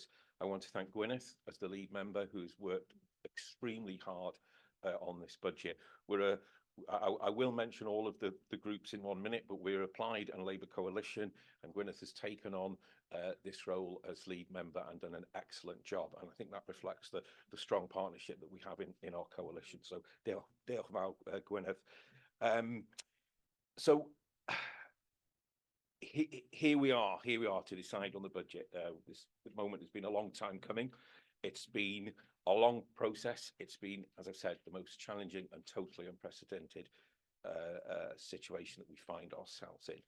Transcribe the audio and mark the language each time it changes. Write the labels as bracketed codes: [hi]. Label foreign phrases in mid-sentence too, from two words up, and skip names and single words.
[en] I want to thank Gwyneth as the lead member, who's worked extremely hard on this budget. I will mention all of the groups in 1 minute, but we're a Plaid and Labour coalition, and Gwyneth has taken on this role as lead member and done an excellent job. And I think that reflects the strong partnership that we have in our coalition. [cy] So diolch fawr, Gwyneth. [en] So here we are to decide on the budget. This moment has been a long time coming. It's been a long process. It's been, as I've said, the most challenging and totally unprecedented situation that we find ourselves in.